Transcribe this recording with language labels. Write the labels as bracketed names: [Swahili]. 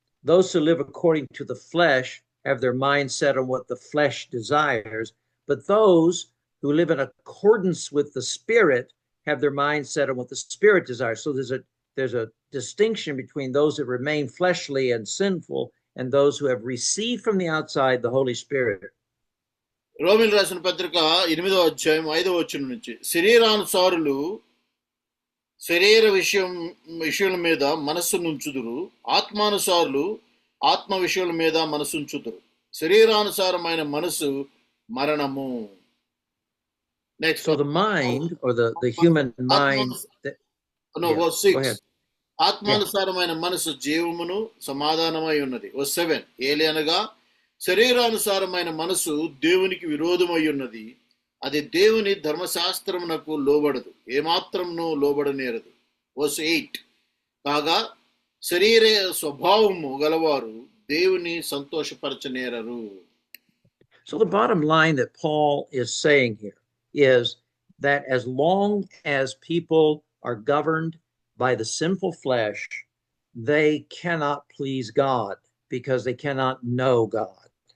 [English] Those who live according to the flesh have their mind set on what the flesh desires, but those who live in accordance with the Spirit have their mind set on what the Spirit desires. So there's a distinction between those that remain fleshly and sinful and those who have received from the outside the Holy Spirit. [Telugu] రోమిలకు రాసిన పత్రిక 8వ అధ్యాయం 5వ వచనం నుంచి, శరీరానుసారులు శరీర విషయాల మీద మనస్సునుంచుదురు, ఆత్మానుసారులు ఆత్మ విషయాల మీద మనసుంచుదురు. శరీరానుసారమైన మనసు మరణము. [English] Next. So the mind, or the human mind. Verse 6. [Telugu] ఆత్మానుసారమైన మనసు జీవమును సమాధానమై ఉన్నది. [English] Verse 7. [Telugu] ఏలనగా శరీరానుసారమైన మనసు దేవునికి విరోధమై ఉన్నది, అది దేవుని ధర్మశాస్త్రమునకు లోబడదు, ఏమాత్రమును లోబడనేరదు. [English] Verse 8. [Telugu] కాగా శరీర స్వభావము గలవారు దేవుని సంతోషపరచనేరరు. [English] So the bottom line that Paul is saying here is that as long as people are governed by the sinful flesh, they cannot please God because they cannot know God.